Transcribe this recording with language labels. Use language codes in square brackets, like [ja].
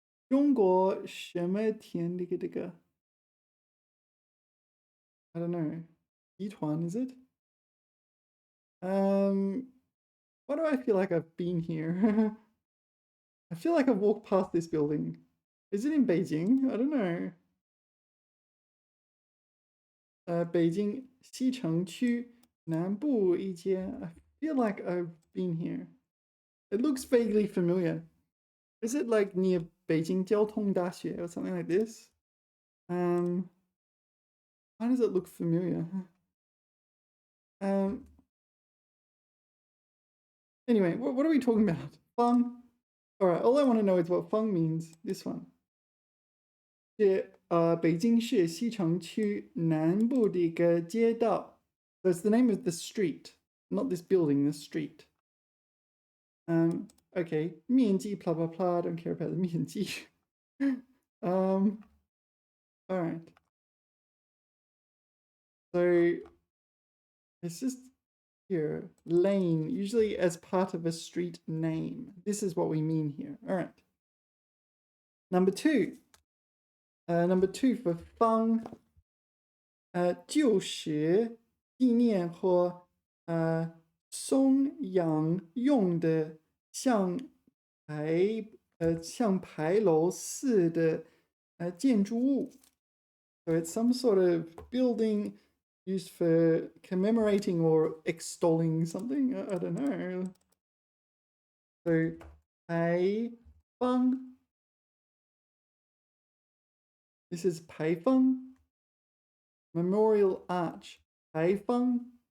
[zh] 中国什么田这个 [en] I don't know. 集团 is it? Why do I feel like I've been here? I feel like I've walked past this building. Is it in Beijing? I don't know. [zh] 北京西城区南部一间 [en] I feel like I've been here. It looks vaguely familiar. Is it like near Beijing 交通大学 or something like this? Why does it look familiar? Anyway, what are we talking about? Feng? Alright, all I want to know is what feng means. This one. [zh] 北京市西城区南部的一个街道. [en] So it's the name of the street, not this building, the street. Okay, 面积 blah blah blah, don't care about the 面积. Alright. So it's just here, lane, usually as part of a street name. This is what we mean here. Alright. Number 2. Number 2 for feng. [zh] 旧时纪念或颂扬用的像牌楼似的建筑物. [en] So it's some sort of building used for commemorating or extolling something. I don't know. So 牌坊. This is 牌坊.Memorial Arch. 牌坊.